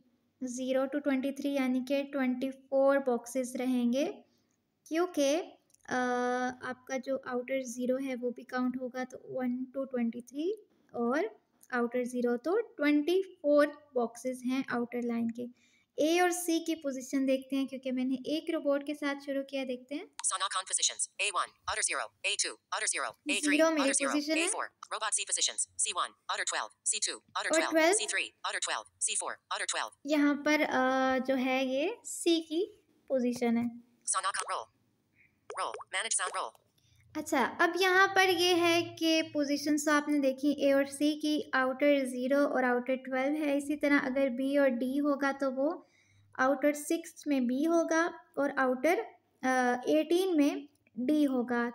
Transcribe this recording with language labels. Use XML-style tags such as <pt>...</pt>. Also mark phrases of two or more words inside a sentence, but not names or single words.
<hi>0 to 23 यानी कि 24 बॉक्सेस रहेंगे, क्योंकि आपका जो आउटर 0 है वो भी काउंट होगा, तो 1 to 23 और आउटर 0, तो 24 बॉक्सेस हैं</hi> <en>outer line</en> <hi>के। ए और सी की पोजीशन देखते हैं, क्योंकि मैंने एक रोबोट के साथ शुरू किया। देखते हैं</hi> <en>Sonocon positions. A1, outer 0, A2, outer 0, A3,</en> <hi>0 मेरी</hi> <en>outer 0,</en> <hi>पोजीशन है</hi> <en>A4, robot C positions. C1, outer 12, C2, outer</en> <hi>और</hi> <en>12, 12 C3, outer 12, C4, outer 12.</en> <hi>यहाँ पर जो है ये सी की पोजीशन है।</hi> <en>Sonocon roll. Roll. Manage sound roll.</en> <hi>अच्छा, अब यहाँ पर ये है कि पोजीशंस तो आपने देखी ए और सी की, आउटर 0 और आउटर 12 है। इसी तरह अगर बी और डी होगा तो वो आउटर 6 में बी होगा और आउटर 18 में डी होगा।</hi>